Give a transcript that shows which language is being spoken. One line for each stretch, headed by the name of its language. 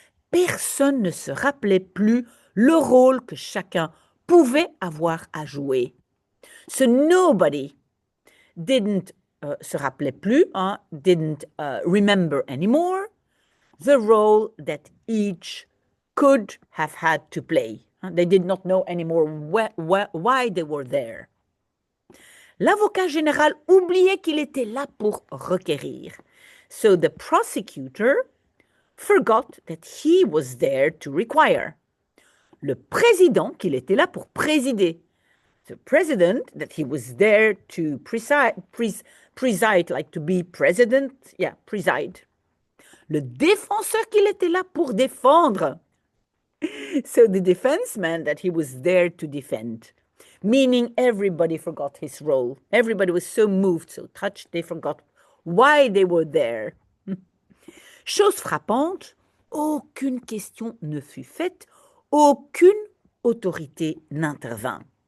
French: Personne ne se rappelait plus le rôle que chacun pouvait avoir à jouer.
English: So nobody didn't
French: se rappelait plus,
English: didn't remember anymore the role that each could have had to play. They did not know anymore why they were there.
French: L'avocat général oubliait qu'il était là pour requérir.
English: So the prosecutor forgot that he was there to require.
French: Le président, qu'il était là pour présider.
English: The president, that he was there to preside, like to be president, preside.
French: Le défenseur, qu'il était là pour défendre.
English: So the defenseman, that he was there to defend. meaning everybody forgot his role. Everybody was so moved, so touched, they forgot why they were there.
French: Chose frappante, aucune question ne fut faite, aucune autorité n'intervint.